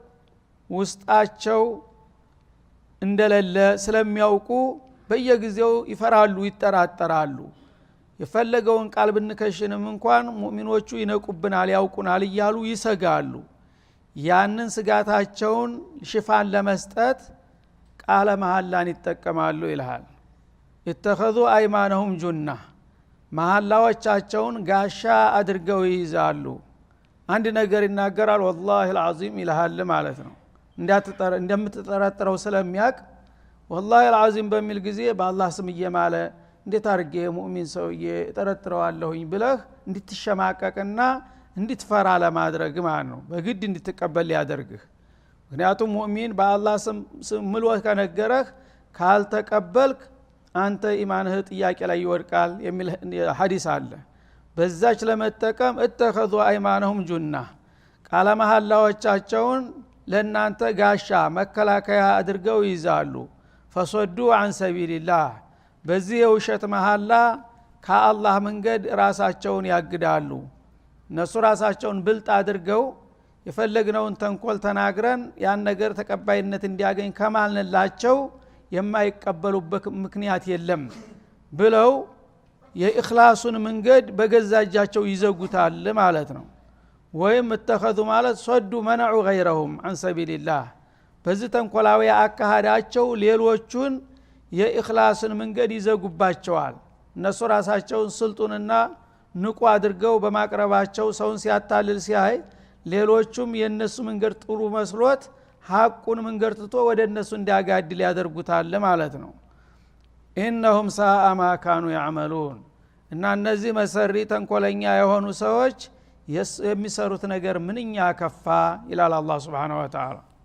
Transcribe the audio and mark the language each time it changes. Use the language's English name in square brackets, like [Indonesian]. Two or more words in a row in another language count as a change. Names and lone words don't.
[Amharic] ውስጣቸው እንደሌለ ስለሚያውቁ በየጊዜው ይፈራሉ፣ ይጠራጠራሉ። የፈለገውን ቃል ብንከሽንም እንኳን ሙእሚኖቹ ይነቁብናል፣ ያውቁናል እያሉ ይሰጋሉ። ያንን ስጋታቸውን ሽፋን ለመስጠት ቃለ መሐላን ይጠቀማሉ ይልሃል። [Arabic] اتخذوا ايمانهم جنة [Amharic] መሐላዎቻቸውን ጋሻ አድርገው ይይዛሉ። አንድ ነገር ይናገራል [Arabic] والله العظيم [Amharic] ይልሃል ማለት ነው። እንደምትጠረጥረው ስለሚያቅ [Arabic] والله العظيم [Amharic] በሚል ጊዜ በአላህ ስም እየማለ እንዴት አርጌ ሙእሚን ሰውዬ እጠረጥረዋለሁኝ ብለህ እንድትሸማቀቅና እንድትፈራ ለማድረግ ማለት ነው። በግድ እንድትቀበል ያደርግህ። ምክንያቱም ሙእሚን በአላህ ስም ምሎ ከነገረህ ካልተቀበልክ አንተ ኢማንህ ጥያቄ ላይ ይወድቃል የሚል ሐዲስ አለ። በዛች ለመጠቀም [Arabic] اتخذوا ايمانهم جنة [Amharic] ቃለ መሐላዎቻቸውን ለናንተ ጋሻ መከላከያ አድርገው ይዛሉ። [Arabic] فصدوا عن سبيل الله [Amharic] በዚህ የውሸት መሐላ ከአላህ መንገድ ራሳቸውን ያግዳሉ። እነሱ ራሳቸውን ብልጥ አድርገው የፈለግነውን ተንኮል ተናግረን ያን ነገር ተቀባይነት እንዲያገኝ ከማልንላቸው የማይቀበሉበት ምክንያት የለም ብለው የኢኽላሱን መንገድ በገዛጃቸው ይዘጉታል ማለት ነው። ወይም اتخذوا ማለት [Arabic] صዱ منعوا غيرهم عن سبيل الله [Amharic] በዚህ ተንኮላዊ አካሃዳቸው ሌሎቹን የኢኽላስን መንገድ ይዘጉባቸዋል። እነሱ ራሳቸውን ስልጡንና ንቁ አድርገው በማቅረባቸው ሰውን ሲያታልል ሲያይ ሌሎቹም የነሱ መንገድ ጥሩ መስሎት ሐቁን መንገድ ትቶ ወደ እነሱ እንዲያጋድል ያደርጉታል ማለት ነው። [Arabic] إنهم ساء ما كانوا يعملون [Amharic] እና እነዚህ መሰሪ ተንኮለኛ የሆኑ ሰዎች የሚሰሩት ነገር ምንኛ ከፋ ይላል አላህ [Arabic] سبحانه وتعالى።